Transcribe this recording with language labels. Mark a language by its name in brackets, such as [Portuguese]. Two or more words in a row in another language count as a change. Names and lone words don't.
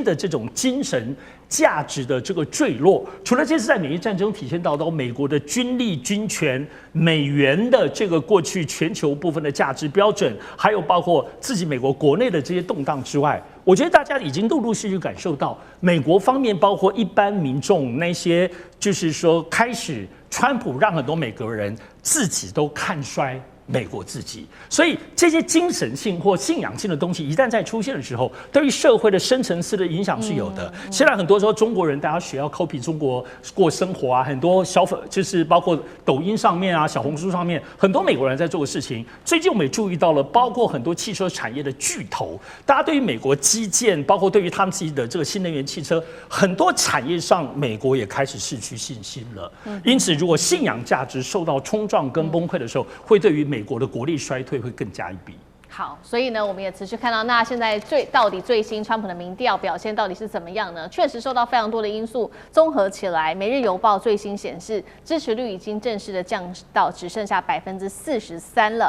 [Chinese] 的這種精神價值的這個墜落，除了這次在美伊戰爭體現到美國的軍力、軍權、美元的這個過去全球部分的價值標準，還有包括自己美國國內的這些動盪之外，我覺得大家已經陸陸續續感受到，美國方面包括一般民眾那些，就是說開始川普讓很多美國人自己都看衰美國自己。所以這些精神性或信仰性的東西一旦在出現的時候，對於社會的深層次的影響是有的。現在很多時候中國人大家學要 copy 中國過生活啊，很多就是包括抖音上面啊、小紅書上面，很多美國人在做的事情。最近我们也注意到了，包括很多汽車產業的巨頭，大家對於美國基建，包括對於他們自己的這個新能源汽車，很多產業上美國也開始失去信心了。因此，如果信仰價值受到衝撞跟崩潰的時候，會對於美國的國力衰退會更加一筆。好，所以呢，我們也持續看到，那現在到底最新川普的民調表現到底是怎麼樣呢？確實受到非常多的因素綜合起來，《每日郵報》最新顯示，支持率已經正式的降到只剩下43%了。